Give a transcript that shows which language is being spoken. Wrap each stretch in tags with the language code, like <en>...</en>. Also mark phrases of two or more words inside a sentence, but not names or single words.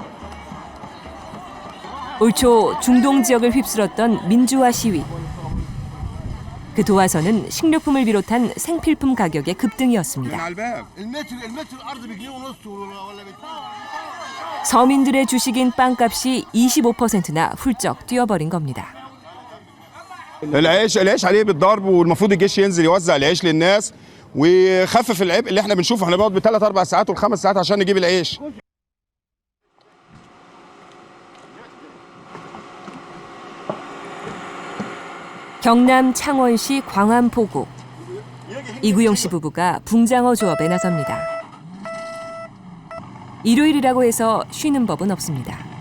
<ko>올 초 중동 지역을 휩쓸었던 민주화 시위. 그 도화선은 식료품을 비롯한 생필품 가격의 급등이었습니다. 서민들의 주식인 빵값이 25%나 훌쩍 뛰어버린 겁니다.</ko> <ar>العيش عليه بالضرب والمفروض الجيش ينزل يوزع العيش للناس ويخفف العبء اللي احنا بنشوفه. احنا بنقعد بالثلاث اربع ساعات والخمس ساعات عشان نجيب العيش.</ar> <ko>경남 창원시 광안포구. 이구용 씨 부부가 붕장어 조업에 나섭니다. 일요일이라고 해서 쉬는 법은 없습니다.</ko>